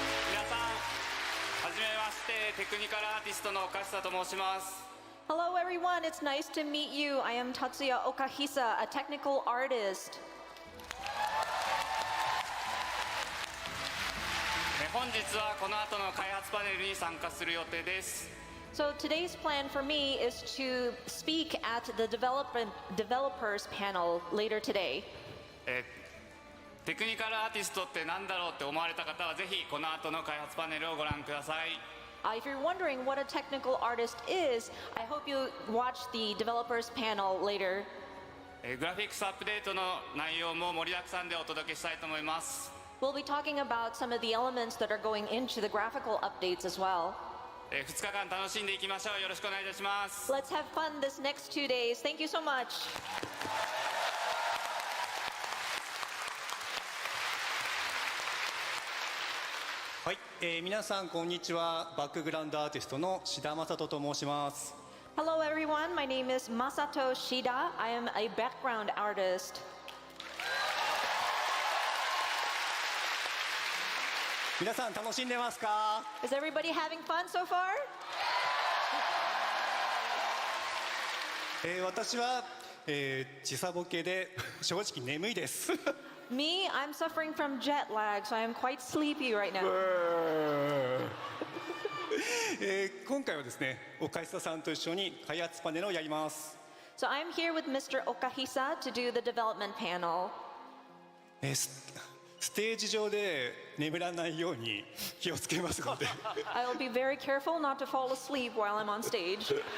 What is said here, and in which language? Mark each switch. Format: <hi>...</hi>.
<ja>皆さん、はじめまして、テクニカルアーティストの岡下と申します。</ja> <en>Hello, everyone. It's nice to meet you. I am Tatsuya Okahisa, a technical artist.</en> <ja>本日はこの後の開発パネルに参加する予定です。</ja> <en>So today's plan for me is to speak at the developers panel later today.</en> <ja>テクニカルアーティストって何だろうって思われた方はぜひこの後の開発パネルをご覧ください。</ja> <en>If you're wondering what a technical artist is, I hope you watch the developers panel later.</en> <ja>グラフィックスアップデートの内容も盛りだくさんでお届けしたいと思います。</ja> <en>We'll be talking about some of the elements that are going into the graphical updates as well.</en> <ja>2日間楽しんでいきましょう。よろしくお願いいたします。</ja> <en>Let's have fun this next 2 days. Thank you so much.</en> <ja>はい、皆さんこんにちは。バックグラウンドアーティストの志田正人と申します。</ja> <en>Hello, everyone. My name is Masato Shida. I am a background artist.</en> <ja>皆さん楽しんでますか？</ja> <en>Is everybody having fun so far?</en> <ja>私は、時差ボケで正直眠いです。</ja> <en>Me, I'm suffering from jet lag, so I am quite sleepy right now.</en> <ja>今回はですね、岡久さんと一緒に開発パネルをやります。</ja> <en>So I'm here with Mr. Okahisa to do the development panel.</en> <ja>ステージ上で眠らないように気をつけますので。</ja> <en>I will be very careful not to fall asleep while I'm on stage.</en>